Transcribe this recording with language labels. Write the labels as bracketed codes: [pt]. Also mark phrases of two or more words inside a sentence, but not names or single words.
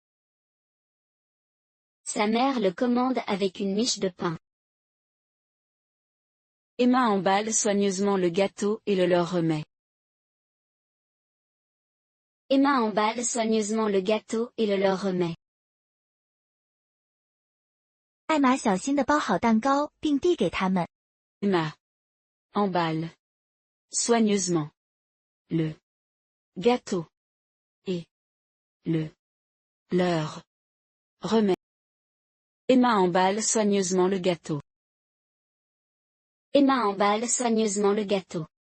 [fr] Sa mère le commande avec une miche de pain. Emma emballe soigneusement le gâteau et le leur remet. Emma emballe soigneusement le gâteau et le leur remet. [zh] 艾玛小心地包好蛋糕，并递给他们。 [fr] Emma emballe soigneusement le gâteau et le leur remet. Emma emballe soigneusement le gâteau. Emma emballe soigneusement le gâteau.